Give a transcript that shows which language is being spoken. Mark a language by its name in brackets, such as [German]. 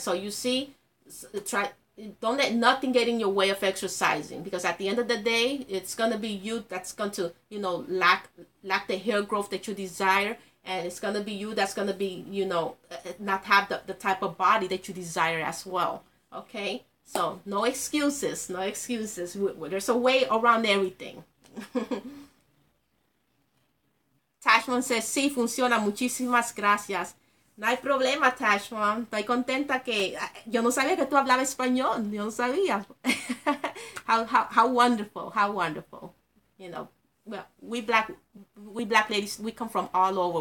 [English] So you see, don't let nothing get in your way of exercising, because at the end of the day, it's gonna be you that's going to lack the hair growth that you desire, and it's gonna be you that's gonna be not have the type of body that you desire as well. Okay, so no excuses. There's a way around everything. Tashman says, [Spanish] sí, funciona, muchísimas gracias. No hay problema, Tashman. Estoy contenta que... Yo no sabía que tú hablabas español. Yo no sabía. [English] How wonderful. How wonderful. Well, we black ladies, we come from all over.